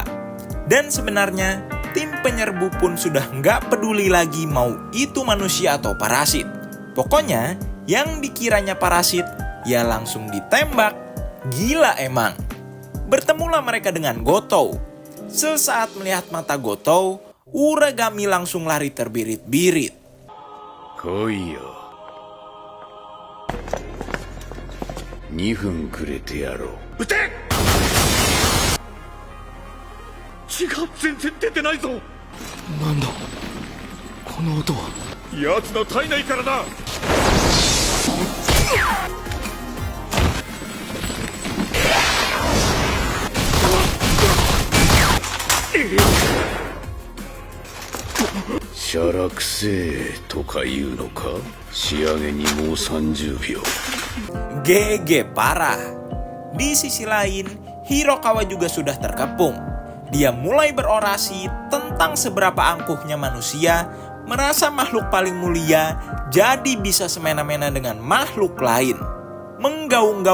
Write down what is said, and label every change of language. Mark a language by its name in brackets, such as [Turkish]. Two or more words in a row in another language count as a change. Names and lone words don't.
[Indonesian] Dan sebenarnya tim penyerbu pun sudah nggak peduli lagi mau itu manusia atau parasit. Pokoknya yang dikiranya parasit ya langsung ditembak. Gila emang. Bertemulah mereka dengan Gotou. Sesaat melihat mata Gotou, Uragami langsung lari terbirit-birit. [Japanese] 来いよ. 2分くれてやろう。撃て！血が全然出てないぞ。なんだこの音は。奴の体内からだ。しゃらくせえとか言うのか。仕上げにもう30秒。 [Indonesian] GG parah. Di sisi lain, Hirokawa juga sudah terkepung. Dia mulai berorasi tentang seberapa angkuhnya manusia merasa makhluk paling mulia jadi bisa semena-mena dengan makhluk lain.